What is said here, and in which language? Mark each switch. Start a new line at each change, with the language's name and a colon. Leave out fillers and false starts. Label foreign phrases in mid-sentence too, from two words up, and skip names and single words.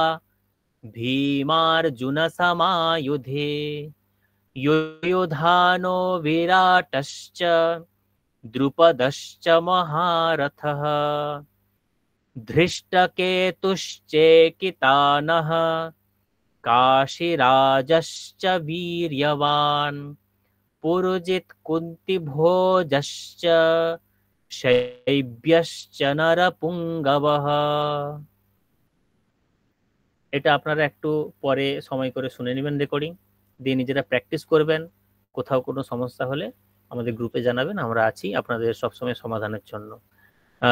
Sanskrit: भीमार्जुनसमायुधे युयुधानो विराटश्च द्रुपदश्च महारथः धृष्टकेतुश्चेकितानः काशीराजश्च वीर्यवान् पुरुजित् कुन्तिभोजश्च শৈব্যশ্চ নরপুঙ্গবঃ।
Bangla: এটা আপনারা একটু পরে সময় করে শুনে নেবেন, রেকর্ডিং দিয়ে নিজেরা প্র্যাকটিস করবেন। কোথাও কোনো সমস্যা হলে আমাদের গ্রুপে জানাবেন, আমরা আছি আপনাদের সবসময় সমাধানের জন্য।